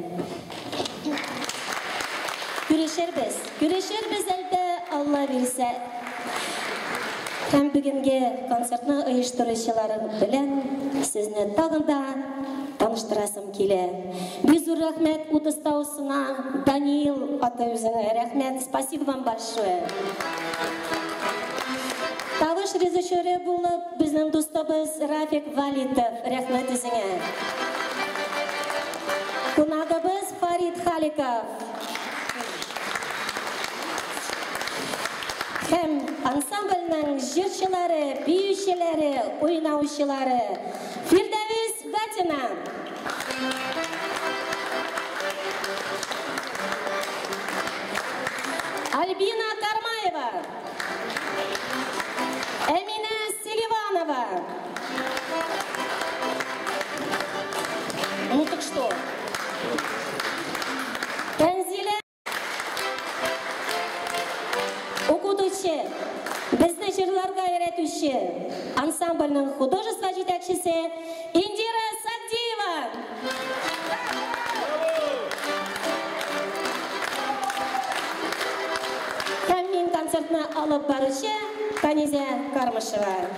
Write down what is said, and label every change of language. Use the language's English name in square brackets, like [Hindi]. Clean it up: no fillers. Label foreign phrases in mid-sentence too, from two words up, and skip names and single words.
[Tatar] Күрешербез әлбә Алла бирсә. Һәм бүгенге концертны оештыручылар белән сезне тагын да таныштырасым килә. Бик зур рәхмәт утыстаусына Даниил ата үзенә рәхмәт. [Russian] Спасибо вам большое. [Tatar] Тавыш режиссеры булып безнең дустыбыз Рафик Валитов. Рәхмәт үзеңә. Кунагыбыз Фарид Халиков. Һәм ансамбльнең җырчылары, биючеләре, уйнаучылары Фирдәвис Гатина. Альбина Кармаева. Эмина Селиванова. [Russian] Ну так что? [Tatar] Танзиля. Окутучы, безне җырларга өйрәтүче, ансамбльнең художество җитәкчесе Индира Сагдиева. Һәм мин концертны алып баручы Канизя Кармышева.